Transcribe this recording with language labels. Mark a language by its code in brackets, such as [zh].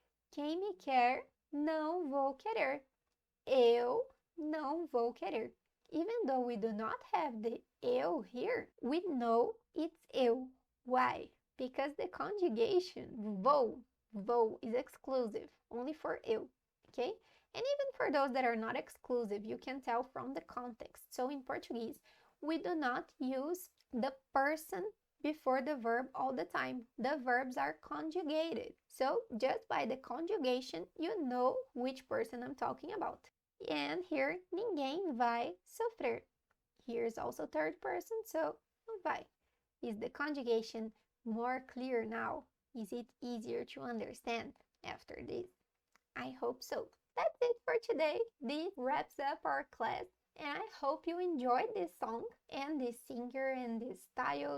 [pt] Quem me quer, não vou querer. Eu não vou querer. [en] Even though we do not have the eu here, we know it's eu. Why? Because the conjugation vou is exclusive, only for eu, okay? And even for those that are not exclusive, you can tell from the context. So in Portuguese, we do not use the person before the verb all the time. The verbs are conjugated. So just by the conjugation, you know which person I'm talking about. And here, [pt] ninguém vai sofrer. [en] Here's also third person, so vai. Is the conjugation more clear now? Is it easier to understand after this? I hope so. That's it for today. This wraps up our class. And I hope you enjoyed this song and this singer and this style.